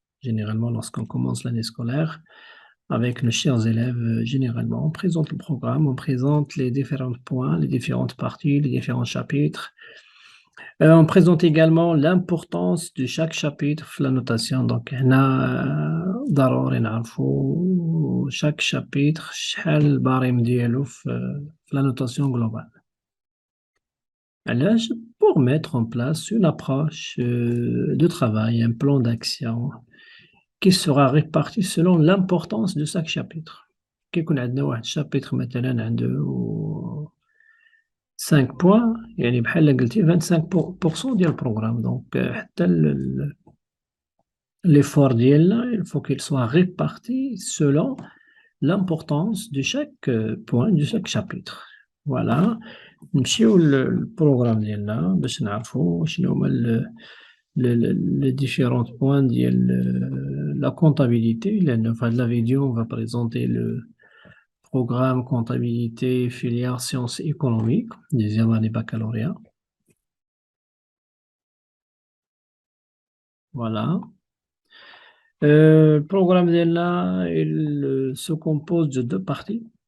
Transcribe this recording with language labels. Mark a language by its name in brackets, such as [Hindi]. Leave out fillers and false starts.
[French] Généralement, lorsqu'on commence l'année scolaire, avec nos chers élèves, généralement, on présente le programme, on présente les différents points, les différentes parties, les différents chapitres. On présente également l'importance de chaque chapitre [Arabic] في [French] la notation. Donc, [Arabic] هنا ضروري نعرفوا chaque chapitre شحال الباريم ديالو في [French] la notation globale. [Arabic] علاش؟ [French] Pour mettre en place une approche de travail, un plan d'action qui sera réparti selon l'importance de chaque chapitre. [Arabic] كيكون عندنا واحد chapitre مثلا عنده 5 points, يعني بحال قلتي 25% ديال البروغرام. دونك حتى [French] l'effort [Arabic] ديالنا [French] il faut qu'il soit réparti selon l'importance de chaque point de chaque chapitre. Voilà. [Arabic] نمشيو للبروغرام ديالنا باش نعرفوا شنو هما [French] les différents points [Arabic] ديال [French] la comptabilité. [Arabic] لأن في هاد [French] la vidéo on va présenter le programme comptabilité filière sciences économiques, deuxième année baccalauréat. Voilà. Le programme [Arabic] ديالنا [French] il se compose de deux parties.